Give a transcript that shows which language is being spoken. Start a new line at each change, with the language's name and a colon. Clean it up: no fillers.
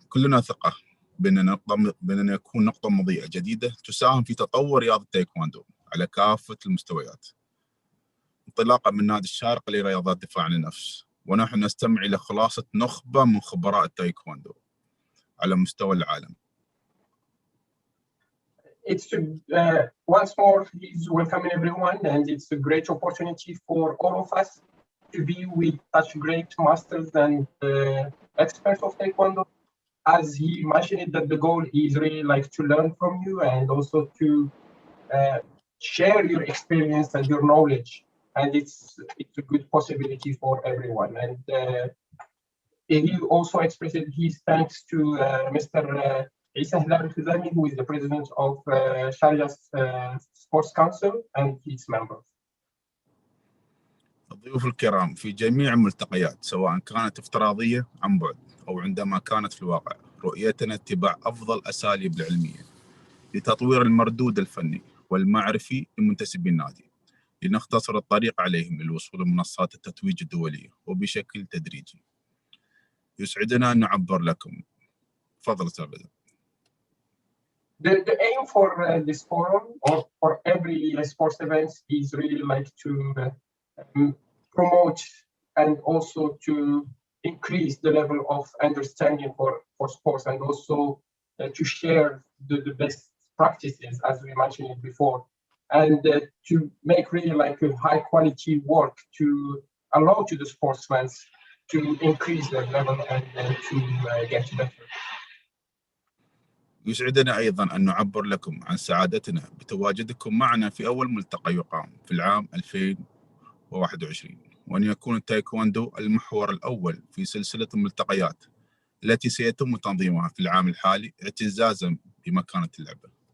Arabic: كلنا ثقة بأننا نكون نقطة مضيئة جديدة تساهم في تطور رياضة التايكواندو على كافة المستويات، انطلاقا من نادي الشارقة لرياضات الدفاع عن النفس، ونحن نستمع إلى خلاصة نخبة من خبراء التايكواندو على مستوى العالم.
English: It's once more, he's welcoming everyone, and it's a great opportunity for all of us to be with such great masters and experts of Taekwondo. As he mentioned, that the goal is really to learn from you and also to share your experience and your knowledge, and it's a good possibility for everyone. And he also expressed his thanks to Mr. Isa Hilal Khizami, who is the president of Sharjah's Sports Council, and its members.
Arabic: الضيوف الكرام، في جميع الملتقيات سواء كانت افتراضية عن بعد أو عندما كانت في الواقع، رؤيتنا اتباع أفضل أساليب العلمية لتطوير المردود الفني والمعرفي لمنتسبي النادي، لنختصر الطريق عليهم للوصول لمنصات التتويج الدولية وبشكل تدريجي. يسعدنا أن نعبر لكم. تفضل أستاذ بدر.
English: The aim for this forum or for every sports event is really like to promote and also to increase the level of understanding for sports, and also to share the best practices, as we mentioned it before, and to make really like a high quality work to allow to the sportsmen to increase their level and to get better.
Arabic: يسعدنا أيضا أن نعبر لكم عن سعادتنا بتواجدكم معنا في أول ملتقى يقام في العام 2021، وأن يكون التايكوندو المحور الأول في سلسلة الملتقيات التي سيتم تنظيمها في العام الحالي اعتزازا بمكانة اللعبة.